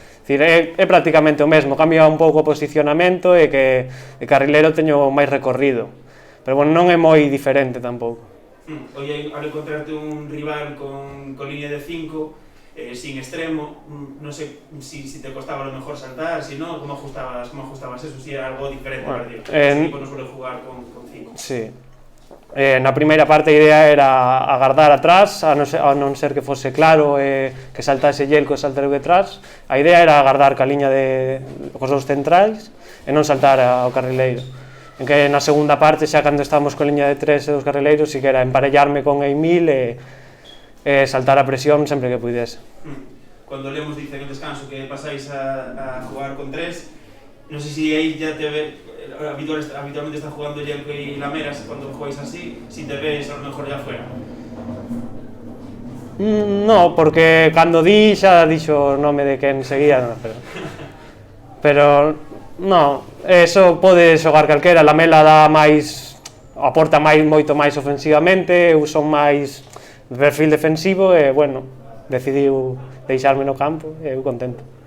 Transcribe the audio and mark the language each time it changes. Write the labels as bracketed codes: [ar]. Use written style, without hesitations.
[gl] É prácticamente o mesmo, cambia un pouco o posicionamento e que de carrilero teño máis recorrido, pero bueno, non é moi diferente tampouco. [es] Hoy al encontrarte un rival con línea de 5, sin extremo, no sé si te costaba a lo mejor saltar, si no, ¿cómo ajustabas eso? Si era algo diferente para ti. Ese equipo no suele jugar con 5. [gl] Sí. Na primeira parte a idea era agardar atrás, a non ser que fose claro que saltase Yelko e saltar detrás. A idea era agardar ca liña cos dous centrais e non saltar ao carrileiro. En que na segunda parte, xa cando estábamos con liña de 3 e dos carrileiros, si que era emparellarme con Emil e saltar a presión sempre que puidese. [es] Cuando Lemos dice en el descanso que pasáis a jugar con 3, no sé si ahí ya te ve, habitualmente está jugando Yelko y Lameras cuando jugáis así, si te ves a lo mejor ya fuera. [gl] No, porque cando xa dixo o nome de quen seguía, pero no, eso pode xogar calquera. Lamela dá máis, aporta moito máis ofensivamente, eu son máis de perfil defensivo e, bueno, decidiu deixarme no campo e eu contento.